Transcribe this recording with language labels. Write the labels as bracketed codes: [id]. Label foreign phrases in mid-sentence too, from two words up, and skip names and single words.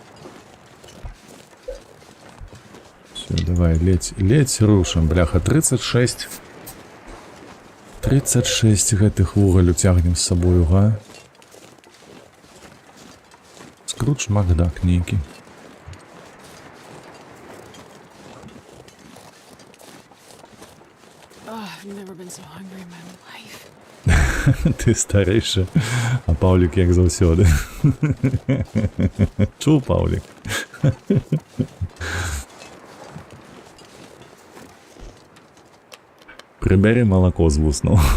[be] Все, давай, ледь рушим, бляха, 36. 36 гэтых вугалю цягнем з сабою, га? Скрудж Макдак нейкі. [en] I've never been so hungry in my life. [be] Ты старейшы, а Паўлік як заўсёды. Чуў, Паўлік? Прыбяры малако з вуснаў.